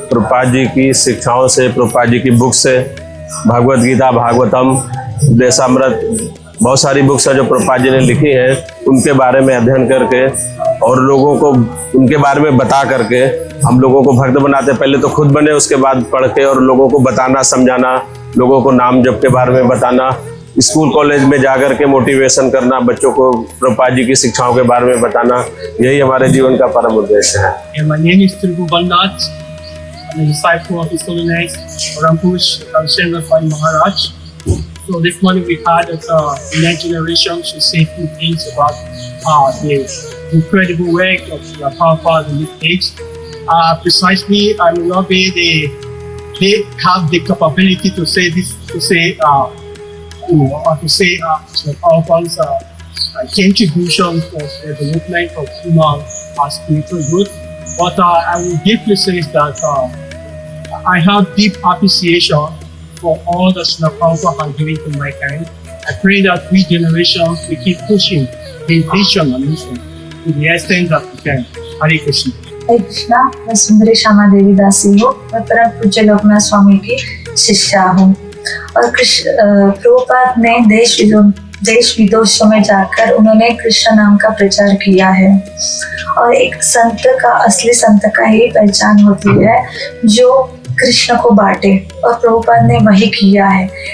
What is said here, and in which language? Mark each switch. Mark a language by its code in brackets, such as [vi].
[hi] प्रभुपाद जी की शिक्षाओं से, प्रभुपाद जी की बुक से, भगवत गीता, भागवतम, देशामृत, बहुत सारी बुक्स हैं जो प्रभुपाद जी ने लिखी हैं, उनके बारे में अध्ययन करके और लोगों को उनके बारे में बता करके हम लोगों को भक्त बनाते। पहले तो खुद बने, उसके बाद पढ़ के और लोगों को बताना, समझाना, लोगों को नाम जप के बारे में बताना, स्कूल कॉलेज में जाकर के मोटिवेशन करना, बच्चों को प्रभुपाद जी की शिक्षाओं के बारे में बताना, यही हमारे जीवन का परम उद्देश्य है। [en] My name is Tribhubannath. I'm a disciple of His Holiness Rampush Ramchandra Swami Maharaj. So this morning we had the next generation to say a few things about the incredible work of the Prabhupada in this age. Precisely, I will not be they have the capability to say this, to say Prabhupada's contribution for the development of human spiritual growth. But I will deeply say that I have deep appreciation for all that Srila Prabhupada has given to mankind. I pray that we generations we keep pushing his vision and mission to the extent that we can. Hare Krishna. [hi] हरे कृष्णा, मैं सुंदरी श्यामा देवी दासी हूँ। मैं परम पूज्य लोकनाथ स्वामी की शिष्या हूँ और प्रभुपाद ने देश विदेशों में जाकर उन्होंने कृष्ण नाम का प्रचार किया है। और एक संत का, असली संत का ही पहचान होती है जो कृष्ण को बांटे, और प्रभुपाद ने वही किया है।